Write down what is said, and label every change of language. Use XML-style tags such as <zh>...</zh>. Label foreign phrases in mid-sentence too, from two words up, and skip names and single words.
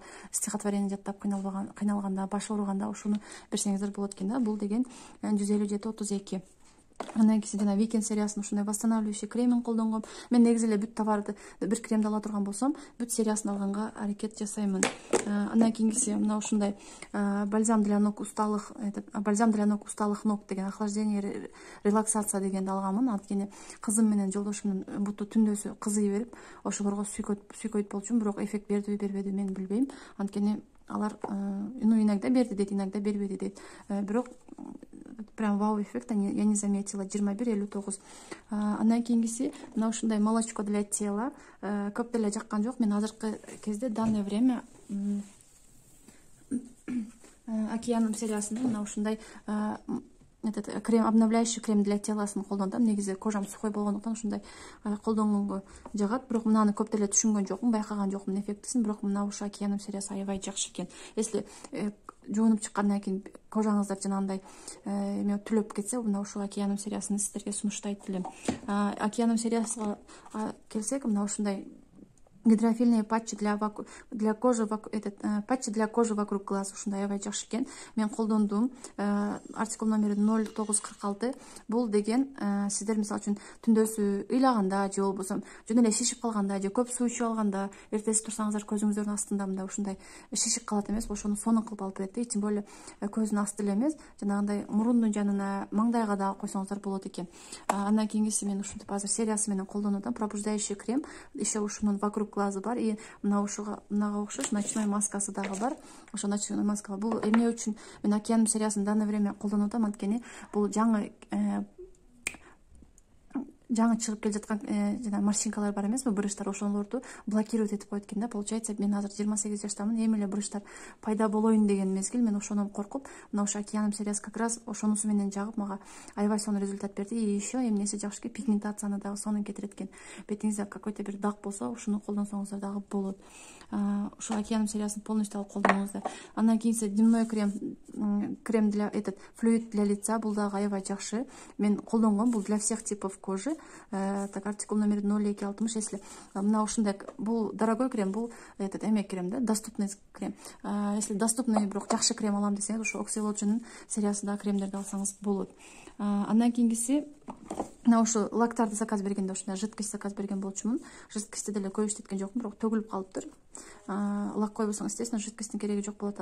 <ky>Стихотворение жаттап кыйналганда, баш ооруганда ушуну берсеңиздер болот экен да. Бул деген 157-32. Андан кийин жана Weekend сериясынын ушундай восстанавливающий кремин колдонгом. Мен негизи эле бүт товарды бир кремди ала турган болсом, бүт сериясын алганга аракет жасаймын. Андан кийинкиси мына ушундай</ky> <ru>бальзам для ног усталых ног</ru> <ky>деген</ky> <ru>охлаждение релаксация</ru> <ky>дегенди алганмын. Анткени кызым менен жолдошумдун буту түндөсү кызый берип, ошолорго сүйкөйт болчумун, бирок эффект бердиби бербедиби мен билбейм. Анткени алар иногда берди дейт, иногда бербеди дейт.</ky> <ru>Бирок прям вау эффекта я не заметила. 21-59.</ru> <ky>Андан кийинкиси мына ушундай</ky> <ru>молочко для тела.</ru> <ky>Көп деле жаккан жок. Мен азыркы кезде</ky> <ru>данное время</ru> <ky>Океаном сериясында мына ушундай крем,</ky> <ru>обновляющий крем для</ru> <ky>теласын колдондум. Негизи кожам сухой болгондуктан ушундай колдонгонго жагат. Бирок мынаны көп деле түшүнгөн жокмун, байкаган жокмун эффектисин. Бирок мына ушу Океаном сериясы аябай жакшы экен. Если жуунуп чыккандан кийин кожаңыздар жанагындай эме түлөп кетсе, мына ушул Океаном сериясын сиздерге сунуштайт элем. Океаном сериясына келсек, мына ушундай</ky> <ru>гидрофильные патчи для кожи вокруг глаз</ru> <ky>ушундай аябай жакшы экен. Мен колдондум. Артикул номери 0946. Бул деген сиздер мисалы үчүн түндөсү ыйлаганда же болбосо жөн эле шишип калганда же көп суу ичип алганда, эртеси турсаңыздар көзүңүздөрдүн астында мындай ушундай шишип калат эмес, ошону сонун кылып алып берет. Тем более көздүн асты эле эмес, жанагындай мурундун жанына, маңдайга дагы койсоңуздар болот экен. Андан кийинкиси мен ушинтип азыр сериясы менен колдонуп атам.</ky> <ru>Пробуждающий крем.</ru> <ky>Еще ушунун</ky> <ru>вокруг глазы</ru> <ky>бар. И мынага окшош ночной маскасы дагы бар. Ошо ночной маска бул эмне үчүн мен Океаном сериясын</ky> <ru>данное время</ru> <ky>колдонуп атам, анткени бул жаңы чыгып келе жаткан жана морщинкалар бар эмеспи, брыштар, ошолорду блокировать этип коет экен да. Получается, мен азыр 28 жаштамын, эми эле брыштар пайда болоюн деген мезгил. Мен ошонун коркуп, мына ошо Океаном сериясы</ky> <ru>как раз</ru> <ky>ошонусу менен жагып, мага аябай сонун результат берди. И еще эмнеси жакшы, пигментацияны дагы сонун кетирет экен. Бетиңизде какой-то бир дак болсо, ушуну колдонсоңуздар дагы болот. Ушул Океаном сериясын полностью алып колдонуңуздар. Андан кийинси</ky> <ru>дневной крем для флюид для лица,</ru> <ky>бул дагы аябай жакшы. Мен колдонгом, бул</ky> <ru>для всех типов кожи. Так, артикул номер 0260.</ru> <ky>Если мына ушундай, бул</ky> <ru>дорогой крем,</ru> <ky>бул эме крем да,</ky> <ru>доступный крем.</ru> <ky>Если доступный бирок жакшы крем алам десеңиз, ошо Oxylogen'ın сериясындагы кремдерди алсаңыз болот. Андан кийинкиси мына ушу лактарды заказ бергенде ушундай жидкость заказ берген болчумун. Жидкостьти деле көп иштеткен жокмун, бирок төгүлүп калыптыр. Лак койбосоң, естественно, жидкосттун кереги жок болот.</ky>